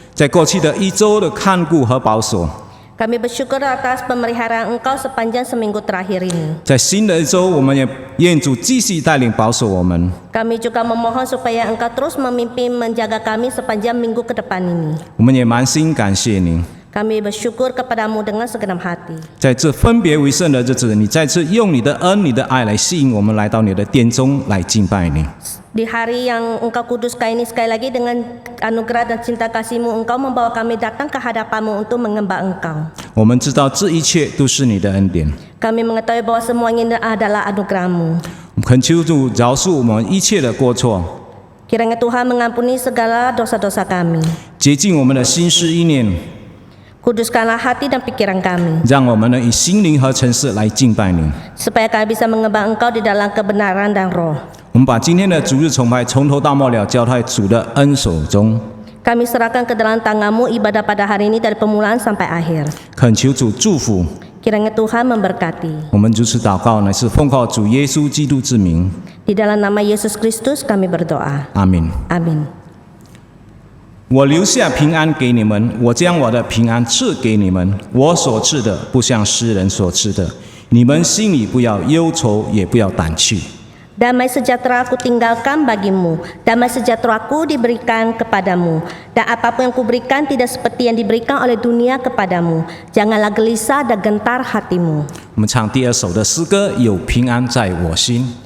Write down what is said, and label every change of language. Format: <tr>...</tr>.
<zh>在过去的一周的看顾和保守，</zh> <id>Kami bersyukur atas pemeliharaan Engkau sepanjang seminggu terakhir ini.</id> <zh>在新的一周，我们也愿主继续带领保守我们。</zh> <id>Kami juga memohon supaya Engkau terus memimpin menjaga kami sepanjang minggu ke depan ini.</id> <zh>我们也满心感谢你。</zh> <id>Kami bersyukur kepadamu dengan segenap hati.</id> <zh>在这分别为圣的日子，你再次用你的恩、你的爱来吸引我们来到你的殿中来敬拜你。</zh> <id>Di hari yang Engkau kuduskan ini sekali lagi dengan anugerah dan cinta kasih-Mu, Engkau membawa kami datang ke hadapan-Mu untuk menyembah Engkau.</id> <zh>我们知道这一切都是你的恩典，</zh> <id>Kami mengetahui bahwa semuanya ini adalah anugerah-Mu.</id> <zh>恳求主饶恕我们一切的过错，</zh> <id>Kiranya Tuhan mengampuni segala dosa-dosa kami.</id> <zh>洁净我们的心思意念，</zh> <id>Kuduskanlah hati dan pikiran kami,</id> <zh>让我们能以心灵和诚实来敬拜你。</zh> <id>supaya kami bisa menyembah Engkau di dalam kebenaran dan roh.</id> <zh>我们把今天的主日崇拜从头到末了交在主的恩手中，</zh> <id>Kami serahkan ke dalam tangan-Mu ibadah pada hari ini dari permulaan sampai akhir.</id> <zh>恳求主祝福。</zh> <id>Kiranya Tuhan memberkati.</id> <zh>我们如此祷告，乃是奉靠主耶稣基督之名，</zh> <id>Di dalam nama Yesus Kristus kami berdoa.</id> <zh>阿门。</zh> <id>Amin.</id> <zh>我留下平安给你们，我将我的平安赐给你们。我所赐的不像世人所赐的，你们心里不要忧愁，也不要胆怯。</zh> <id>Damai sejahtera aku tinggalkan bagimu, damai sejahtera aku diberikan kepadamu, dan apapun yang kuberikan tidak seperti yang diberikan oleh dunia kepadamu. Janganlah gelisah dan gentar hatimu.</id> <zh>我们唱第二首的诗歌，有平安在我心。</zh>